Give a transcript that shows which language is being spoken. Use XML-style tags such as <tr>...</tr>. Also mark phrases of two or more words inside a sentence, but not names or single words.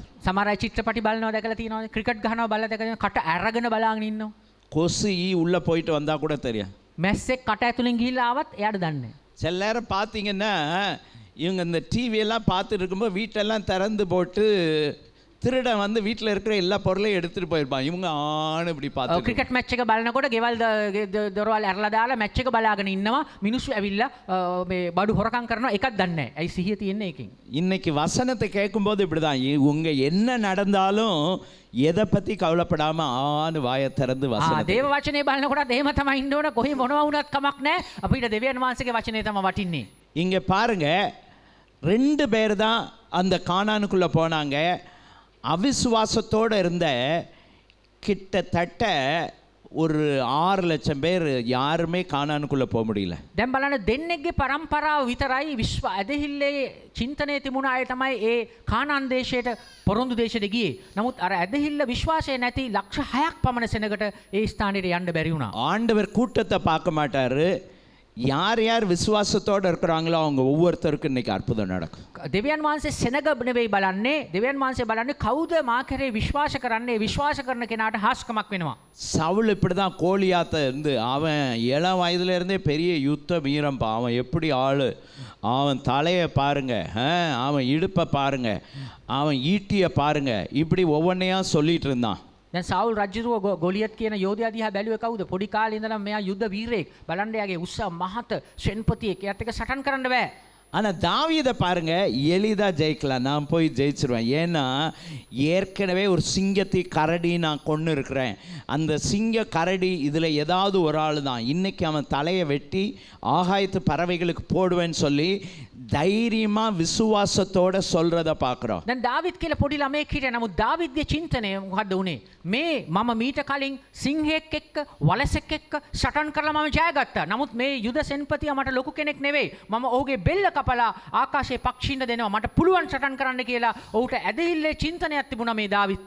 <si>සමහර අය චිත්‍රපටි බලනවා දැකලා තියෙනවා, ක්‍රිකට් ගහනවා බලලා දැකලා කට අරගෙන බලාගෙන ඉන්නවා.</si> <ta>கொசு ஈ உள்ளே போயிட்டு வந்தால் கூட தெரியும்.</ta> <si>මැස්සෙක් කට ඇතුලින් ගිහිල්ලා ආවත් එයාට දන්නේ.</si> <ta>சில நேரம் பார்த்தீங்கன்னா இவங்க இந்த டிவியெல்லாம் பார்த்துட்டு இருக்கும்போது வீட்டெல்லாம் திறந்து போட்டு திருடன் வந்து வீட்டில் இருக்கிற எல்லா பொருளையும் எடுத்துகிட்டு போயிருப்பான். இவங்க ஆணு இப்படி பார்த்து</ta> <si>ක්‍රිකට් මැච් එක බලනකොට ගෙවල් දොරවල් ඇරලා දාලා මැච් එක බලාගෙන ඉන්නවා. මිනිස්සු ඇවිල්ලා මේ බඩු හොරකම් කරනවා, එකක් දන්නේ නැහැ. ඇයි සිහිය තියෙන්නේ එකකින්.</si> <ta>இன்னைக்கு வசனத்தை கேட்கும்போது இப்படி தான், உங்கள் என்ன நடந்தாலும் எதை பற்றி கவலைப்படாமல் ஆணு வாயை திறந்து வசனம்.</ta> <si>දේව වචනේ බලනකොටත් එහෙම තමයි ඉන්න ඕන. කොහේ මොනවා වුණත් කමක් නැහැ. අපිට දෙවියන් වහන්සේගේ වචනේ තමයි වටින්නේ.</si> <ta>இங்கே பாருங்க, 2 பேர் தான் அந்த கானானுக்குள்ளே போனாங்க. அவிசுவாசத்தோடு இருந்த கிட்டத்தட்ட ஒரு 6 லட்சம் பேர் யாருமே கானானுக்குள்ளே போக முடியல.</ta> <si>දැන් බලන්න දෙන්නෙක්ගේ පරම්පරාව විතරයි විශ්ව ඇදහිල්ලේ චින්තනය තිබුණ අය තමයි ඒ කානාන් දේශයට පොරොන්දු දේශයට ගියේ. නමුත් අර ඇදහිල්ල විශ්වාසය නැති ලක්ෂ 6ක් පමණ සෙනගට ඒ ස්ථානෙට යන්න බැරි වුණා.</si> <ta>ஆண்டவர் கூட்டத்தை பார்க்க மாட்டாரு. யார் யார் விசுவாசத்தோடு இருக்கிறாங்களோ அவங்க ஒவ்வொருத்தருக்கும் இன்னைக்கு அற்புதம் நடக்கும்.</ta> <si>දෙවියන් වහන්සේ සෙනග නෙවෙයි බලන්නේ. දෙවියන් වහන්සේ බලන්නේ කවුද මා කෙරේ විශ්වාස කරන්නේ. විශ්වාස කරන කෙනාට හාස්කමක් වෙනවා.</si> <ta>சவுல் இப்படி தான் கோலியாத்தை இருந்து அவன் 7 வயதுல இருந்தே பெரிய யுத்த வீரம்பா. அவன் எப்படி ஆளு, அவன் தலையை பாருங்க, அவன் இடுப்பை பாருங்க, அவன் ஈட்டியை பாருங்க, இப்படி ஒவ்வொன்றையா சொல்லிட்டு இருந்தான்.</ta> <si>දැන් සාවුල් රජුව ගොලියත් කියන යෝධයා දිහා බැලුවේ කවුද? පොඩි කාලේ ඉඳලා මෙයා යුද්ධ වීරයෙක්. බලන්න යාගේ උස්ස මහත සෙන්පතියෙක්. එයාත් එක්ක සටන් කරන්න බෑ.</si> <ta>ஆனால் தாவீதை பாருங்க, எளிதாக ஜெயிக்கலாம், நான் போய் ஜெயிச்சிருவேன். ஏன்னா ஏற்கனவே ஒரு சிங்கத்தை கரடி நான் கொண்டு இருக்கிறேன். அந்த சிங்க கரடி இதில் ஏதாவது ஒரு ஆள் தான். இன்னைக்கு அவன் தலையை வெட்டி ஆகாயத்து பறவைகளுக்கு போடுவேன்னு சொல்லி தைரியமாக விசுவாசத்தோட சொல்கிறத பார்க்குறோம்.</ta> <si>දැන් දාවිද් කියලා පොඩි ළමයෙක් හිටියා. නමුත් දාවිද්ගේ චින්තනය මොකද්ද උනේ? මේ මම මීට කලින් සිංහෙක් එක්ක වලසෙක් එක්ක සටන් කරලා මම ජයගත්තා. නමුත් මේ යුද සෙන්පතියා මට ලොකු කෙනෙක් නෙවෙයි. මම ඔහුගේ බෙල්ල කපලා ආකාශයේ පක්ෂීන්ට දෙනවා. මට පුළුවන් සටන් කරන්න කියලා ඔහුට ඇදහිල්ලේ චින්තනයක් තිබුණා මේ දාවිද්ට.</si>